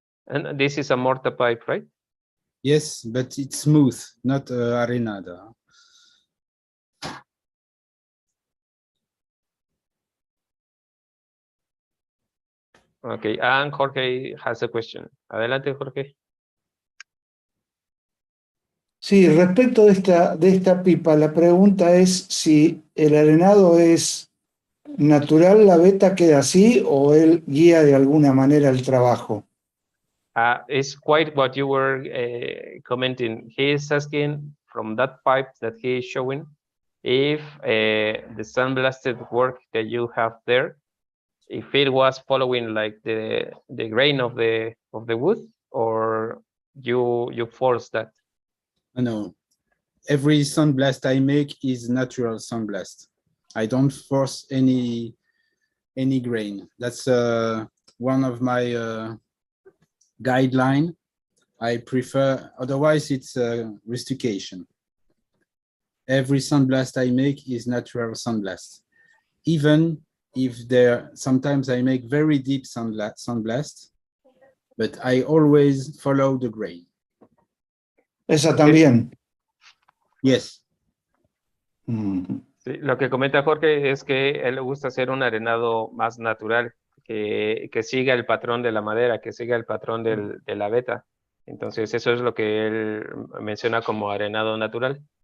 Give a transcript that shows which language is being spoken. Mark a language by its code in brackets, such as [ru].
[en] And this is a mortar pipe, right? Yes, but it's smooth, not arenada. Okay, and Jorge has a question. [es] Adelante, Jorge. Sí, respecto de esta pipa, la pregunta es si el arenado es natural, la veta queda así o él guía de alguna manera el trabajo. [en] It's quite what you were commenting. He is asking from that pipe that he is showing if the sandblasted work that you have there, if it was following like the grain of the wood, or you force that. No, every sandblast I make is natural sandblast. I don't force any grain. That's one of my guideline. I prefer, otherwise it's rustication. Every sandblast I make is natural sandblast. Even if sometimes I make very deep sandblast, but I always follow the grain. [es] Esa también. [en] Yes. [es] Sí, lo que comenta Jorge es que a él le gusta hacer un arenado más natural, que siga el patrón de la madera, que siga el patrón de la veta. Entonces eso es lo que él menciona como arenado natural.